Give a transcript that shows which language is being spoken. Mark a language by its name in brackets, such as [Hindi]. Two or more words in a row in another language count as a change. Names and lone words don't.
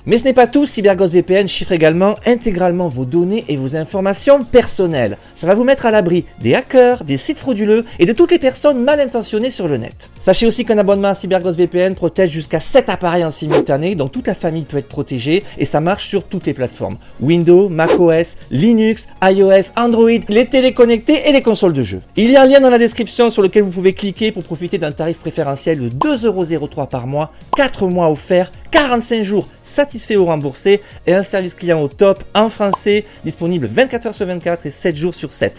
[French] Mais ce n'est pas tout, CyberGhost VPN chiffre également intégralement vos données et vos informations personnelles. Ça va vous mettre à l'abri des hackers, des sites frauduleux et de toutes les personnes mal intentionnées sur le net. Sachez aussi qu'un abonnement à CyberGhost VPN protège jusqu'à 7 appareils en simultané, donc toute la famille peut être protégée et ça marche sur toutes les plateformes. Windows, macOS, Linux, iOS, Android, les téléconnectés et les consoles de jeux. Il y a un lien dans la description sur lequel vous pouvez cliquer pour profiter d'un tarif préférentiel de 2,03€ par mois, 4 mois offerts, 45 jours satisfaits ou remboursés et un service client au top en français, disponible 24h sur 24 et 7 jours sur 7.